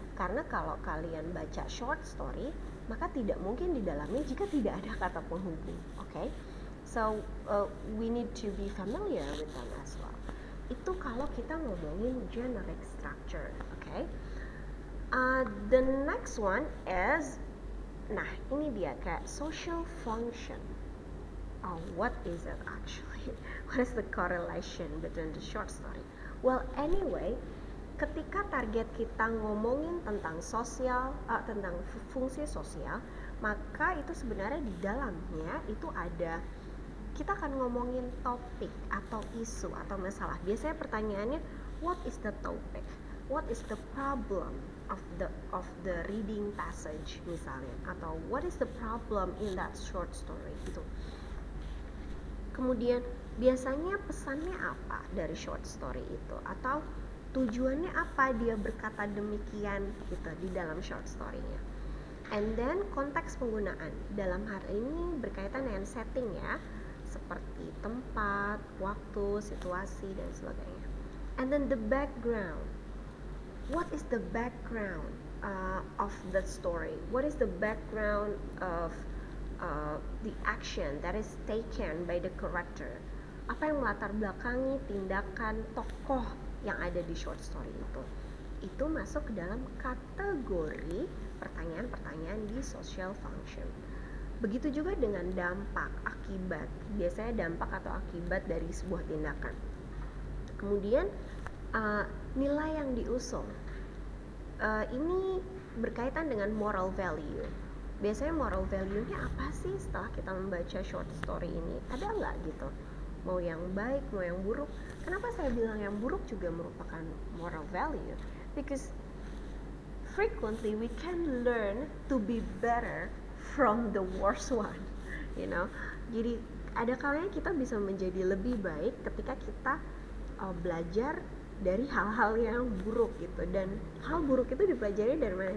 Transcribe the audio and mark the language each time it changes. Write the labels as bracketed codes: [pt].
[id] Karena kalau kalian baca short story, maka tidak mungkin di dalamnya jika tidak ada kata penghubung. [en] Okay? So we need to be familiar with them as well. [id] Itu kalau kita ngomongin generic structure. [en] Okay? The next one is, [id] nah ini dia kayak [en] social function. What is it actually? What is the correlation between the short story? Well, anyway, [id] ketika target kita ngomongin tentang sosial, tentang fungsi sosial, maka itu sebenarnya di dalamnya itu ada kita akan ngomongin topik atau isu atau masalah. Biasanya pertanyaannya, [en] what is the topic? What is the problem of the reading passage [id] misalnya, atau [en] what is the problem in that short story gitu. [id] Kemudian biasanya pesannya apa dari short story itu, atau tujuannya apa dia berkata demikian gitu di dalam short story-nya. [en] And then [id] konteks penggunaan dalam hal ini berkaitan dengan setting ya, seperti tempat, waktu, situasi dan sebagainya. [en] And then the background. What is the background of the story? What is the background of the action that is taken by the character? [id] Apa yang melatar belakangi tindakan tokoh yang ada di short story itu? Itu masuk ke dalam kategori pertanyaan-pertanyaan di social function. Begitu juga dengan dampak, akibat. Biasanya dampak atau akibat dari sebuah tindakan. Kemudian nilai yang diusung. Ini berkaitan dengan moral value. Biasanya moral value-nya apa sih setelah kita membaca short story ini? Ada nggak gitu? Mau yang baik, mau yang buruk? Kenapa saya bilang yang buruk juga merupakan moral value? [en] Because frequently we can learn to be better from the worst one, you know. [id] Jadi ada kalanya kita bisa menjadi lebih baik ketika kita belajar dari hal-hal yang buruk gitu, dan hal buruk itu dipelajari dari mana?